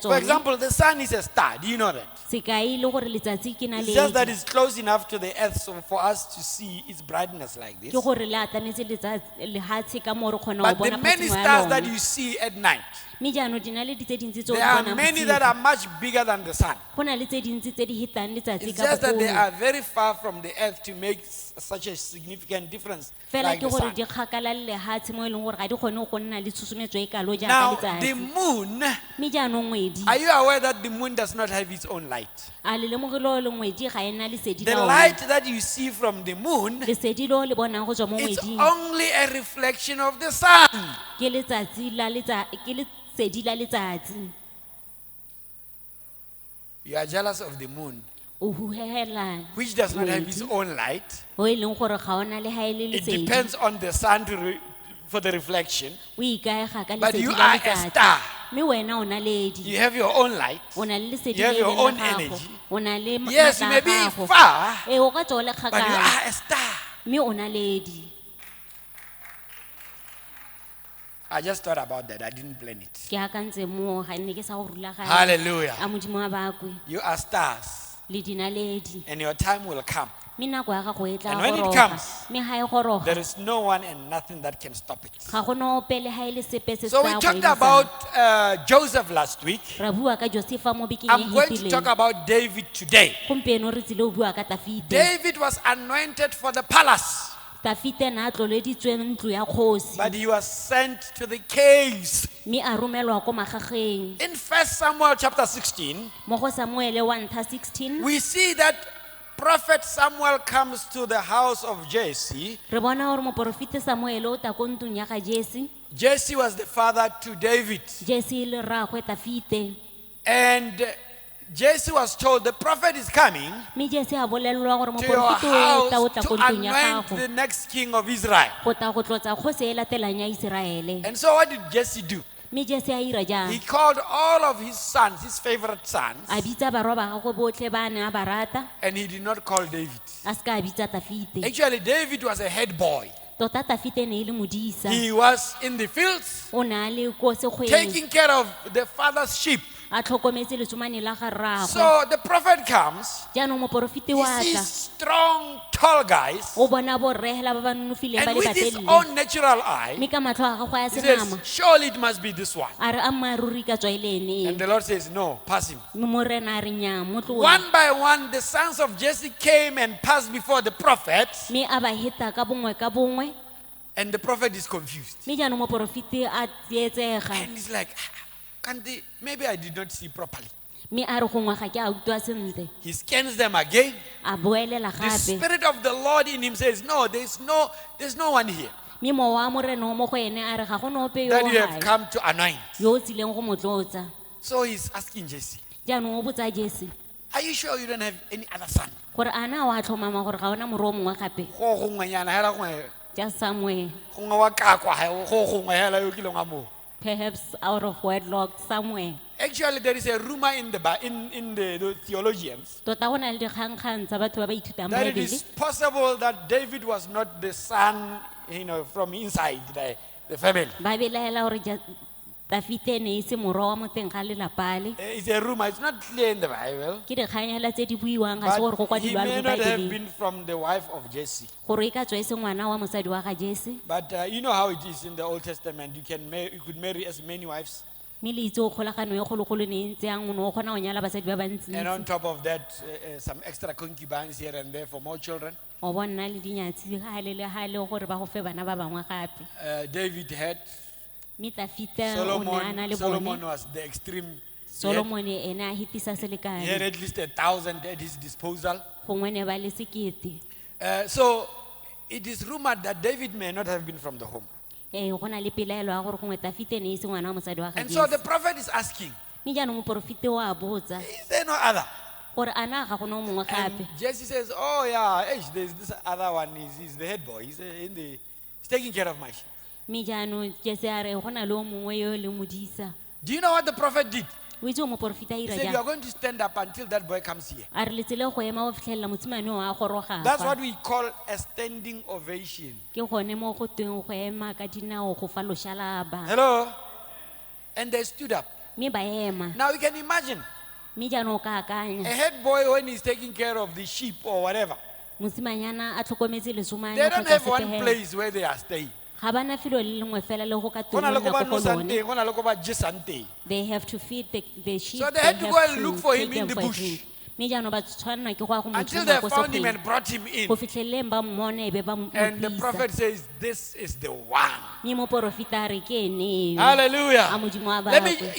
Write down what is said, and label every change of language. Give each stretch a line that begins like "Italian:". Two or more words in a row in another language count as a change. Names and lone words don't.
English: For
Tswana: tsone.
English: example, the sun is a star. Do you know that?
Tswana: Sekai le gore letsatsi ke
English: It's just that
Tswana: naledi.
English: it's close enough to the earth so for us to see its brightness like this.
Tswana: Ke gore le atametse lehatshe ka mo re kgona go
English: But the
Tswana: bona
English: many
Tswana: phatimo ya
English: stars that
Tswana: lone.
English: you see at night,
Tswana: Mme jaanong dinaledi tse dintsi tse o di
English: there are
Tswana: bonang
English: many that
Tswana: bosigo.
English: are much bigger than the sun.
Tswana: Go na le tse dintsi tse di hitang letsatsi
English: It's
Tswana: ka
English: just that they
Tswana: bogolo.
English: are very far from the earth to make such a significant difference
Tswana: Fela
English: like
Tswana: ke
English: the
Tswana: gore
English: sun.
Tswana: di kgakala le lehatshe mo e leng gore ga di kgone go nna le tshosometso e kalo
English: Now,
Tswana: jaaka
English: the
Tswana: letsatsi.
English: moon,
Tswana: Mme jaanong ngwedi
English: are you aware that the moon does not have its own light?
Tswana: a le lemogile le ngwedi ga ena lesedi
English: The
Tswana: la
English: light
Tswana: one.
English: that you see from the moon,
Tswana: Lesedi lo le bonang go tswa mo
English: it's
Tswana: ngweding
English: only a reflection of the sun.
Tswana: ke lesedi la letsatsi.
English: You are jealous of the moon,
Tswana: O huhela
English: which does not have its own light.
Tswana: o e leng gore ga ona le ha e le
English: It
Tswana: lesedi.
English: depends on the sun for the reflection.
Tswana: O ikaega ka
English: But you
Tswana: lesedi la
English: are a
Tswana: letsatsi.
English: star.
Tswana: Mme wena o naledi.
English: You have your own light.
Tswana: O na le lesedi
English: You have
Tswana: le
English: your
Tswana: leng
English: own
Tswana: la gago.
English: energy.
Tswana: O na le
English: Yes, you
Tswana: matla
English: may
Tswana: a
English: be
Tswana: gago.
English: far,
Tswana: O ka tswa o le
English: but you
Tswana: kgakala.
English: are a star.
Tswana: Mme o naledi.
English: I just thought about that. I didn't plan it.
Tswana: Ke akantse mo ga nne ke sa go rulaganya.
English: Hallelujah.
Tswana: A modimo a bakwe
English: You are stars,
Tswana: le dinaledi.
English: and your time will come.
Tswana: Mme nako ya gago e tla
English: And when it
Tswana: goroga.
English: comes,
Tswana: Mme ga e goroga,
English: There is no one and nothing that can stop it.
Tswana: ga go no pele ha e le sepe se se
English: So we
Tswana: tla go
English: talked
Tswana: emisang.
English: about Joseph last week.
Tswana: Ra bua ka Josefa mo bekeng e
English: I'm going to talk
Tswana: hetileng.
English: about David today.
Tswana: Gompieno re tsile o bua ka Dafite.
English: David was anointed for the palace,
Tswana: Dafite na a tloleditsweng ntlo ya kgosi.
English: but he was sent to the caves.
Tswana: Mme a romelwa ko magageng.
English: In 1 Samuel chapter 16,
Tswana: Mo go Samuele 1:16
English: we see that Prophet Samuel comes to the house of Jesse.
Tswana: re bona gore moporofete Samuele o ta ko ntlong ya ga Jesse.
English: Jesse was the father to David.
Tswana: Jesse le rraagwe Dafite.
English: And Jesse was told the prophet is coming
Tswana: mme Jese a bolelelwa gore
English: to your
Tswana: moporofete o tla o
English: house
Tswana: tla
English: to
Tswana: ko ntlong ya
English: anoint
Tswana: gago
English: the next king of Israel.
Tswana: go tla go tlotsa kgosi e latelang ya Iseraele.
English: And so what did Jesse do?
Tswana: Mme Jese a ira jang?
English: He called all of his sons, his favorite sons,
Tswana: A bitsa barwa ba gagwe botlhe ba ne a ba rata,
English: and he did not call David.
Tswana: a seka a bitsa Tafite.
English: Actually, David was a head boy.
Tswana: Tota Tafite ne e le modisa,
English: He was in the fields
Tswana: o ne a le ko sekgweng
English: taking care of the father's sheep.
Tswana: a tlhokometse letsomane la ga rragwe.
English: So the prophet comes,
Tswana: Jaanong moporofete
English: he
Tswana: wa
English: sees
Tswana: tla
English: strong, tall guys,
Tswana: o bona borregela ba ba nonofileng ba
English: and
Tswana: le
English: with his
Tswana: batelele,
English: own natural eye,
Tswana: mme ka matlho a gagwe a
English: he
Tswana: senama
English: says, surely it must be this one.
Tswana: a re a mmaaruri ka tswa e le ene
English: And the Lord says, no, pass him.
Tswana: mme morena a re nnyaa mo tlole.
English: One by one, the sons of Jesse came and passed before the prophet,
Tswana: Mme a ba heta ka bongwe
English: and the prophet is confused.
Tswana: mme jaanong moporofete a tsietsega
English: And he's like, maybe I did not see properly.
Tswana: mme a re gongwe ga ke a utlwa sentle,
English: He scans them again.
Tswana: a boelela
English: The
Tswana: gape
English: Spirit of the Lord in him says, no, there's no one here
Tswana: mme mowa wa morena o mo go ene a re ga go nope yo
English: that
Tswana: o
English: you have
Tswana: gae
English: come to anoint.
Tswana: yo o tsileng go mo tlotsa.
English: So he's asking Jesse,
Tswana: Jaanong o botsa Jese
English: are you sure you don't have any other son?
Tswana: gore a na wa tlhomama gore ga ona moro o mongwe gape Go gongwenyana hela gongwe,
English: just somewhere,
Tswana: gongwe wa kakwa, go gongwe hela yo kileng wa moo.
English: perhaps out of wedlock somewhere. Actually, there is a rumor in the theologians
Tswana: Tota go na le dikgangkgang tsa batho ba ba ithutang
English: that it
Tswana: Baebele
English: is possible that David was not the son, from inside the family.
Tswana: ba belaela gore Tafite ne e se moro wa mo teng ga lelapa le.
English: It's a rumor. It's not clear in the Bible.
Tswana: Ke dikganyela tse di buiwang ga se gore go
English: But he
Tswana: kwadilwa
English: may
Tswana: le mo
English: not have
Tswana: Baebeleng
English: been from the wife of Jesse.
Tswana: gore e ka tswa e se ngwana wa mosadi wa ga Jese.
English: But you know how it is in the Old Testament. You could marry as many wives.
Tswana: Mme le itse o kgolagano e kgologolo ne e ntse yang o ne o kgona go nyala basadi ba bantsi.
English: And on top of that, some extra concubines here and there for more children.
Tswana: O bona le dinyatsi gale le gale gore ba go fe bana ba bangwe gape.
English: David had.
Tswana: Mme Tafite o ne a na le
English: Solomon
Tswana: bone.
English: was the extreme.
Tswana: Solomon ene a hitisa
English: He had
Tswana: selekane
English: at least 1,000 at his disposal.
Tswana: gongwe ne ba le sekete.
English: So it is rumored that David may not have been from the home.
Tswana: Go na le pelaelo ya gore gongwe Tafite ne e se ngwana wa mosadi wa ga
English: And so the
Tswana: Jese.
English: prophet is asking,
Tswana: Mme jaanong moporofete o a botsa
English: is there no other?
Tswana: gore a na ga gona o mongwe
English: And
Tswana: gape.
English: Jesse says, oh yeah, there's this other one. He's the head boy. He's taking care of my sheep.
Tswana: Mme jaanong Jese a re go na le o mongwe yo e leng modisa.
English: Do you know what the prophet did?
Tswana: O itse o moporofete a
English: He
Tswana: ira
English: said, you are
Tswana: jang?
English: going to stand up until that boy comes here.
Tswana: A re letsele go ema go fitlhelela motsimane o a goroga.
English: That's what we call a standing ovation.
Tswana: Ke gone mo go tweng go ema ka dinao go fa loshalaba.
English: Hello? And they stood up.
Tswana: Mme ba ema.
English: Now you can imagine
Tswana: Mme jaanong o ka
English: a
Tswana: akanya
English: head boy when he's taking care of the sheep or whatever.
Tswana: mosimanyana a tlhokometse lesomane
English: They don't
Tswana: kgotsa
English: have one
Tswana: setehele.
English: place where they are staying.
Tswana: Ga bana felo le lengwe fela le go ka Go na le ko ba tlolela ko go nosang lone. teng, go na le ko ba jesang teng.
English: They have to feed the sheep. So they had to go and look for him take in them the a bush. drink.
Tswana: Mme jaanong ba tshwanela ke go ya go mo
English: Until
Tswana: tshuma
English: they
Tswana: ko
English: found him
Tswana: sekgweng.
English: and brought him in.
Tswana: Go fitlheleleng ba mmone e be ba mo
English: And the
Tswana: tlisa.
English: prophet says, this is the one.
Tswana: Mme moporofeta a re ke ene eo.
English: Hallelujah.
Tswana: A modimo wa
English: Let me
Tswana: gagwe.